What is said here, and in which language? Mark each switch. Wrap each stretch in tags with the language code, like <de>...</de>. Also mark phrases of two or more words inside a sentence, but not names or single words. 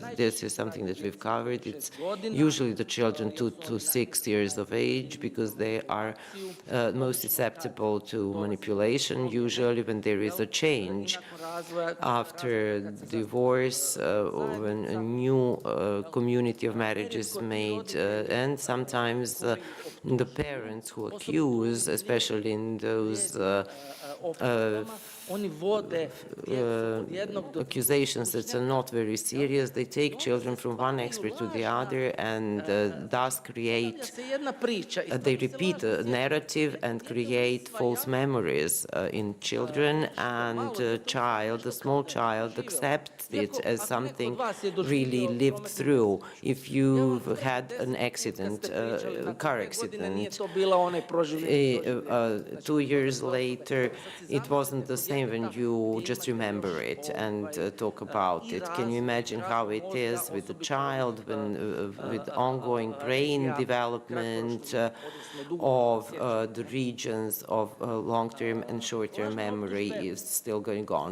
<en>This is something that we've covered. It's usually the children 2 to 6 years of age because they are most susceptible to manipulation, usually when there is a change after divorce, when a new community of marriage is made, and sometimes the parents who accuse, especially in those</en> <bs>oni vode djecu od jednog do</bs> <en>accusations that are not very serious. They take children from one expert to the other and thus create,</en> <bs>se jedna priča.</bs> <en>they repeat a narrative and create false memories in children, and the small child accepts it as something really lived through. If you've had an accident, car accident,</en> <bs>to bila onaj proživljeni.</bs> <en>2 years later, it wasn't the same when you just remember it and talk about it. Can you imagine how it is with a child when, with ongoing brain development of the regions of long-term and short-term memory is still going on?</en>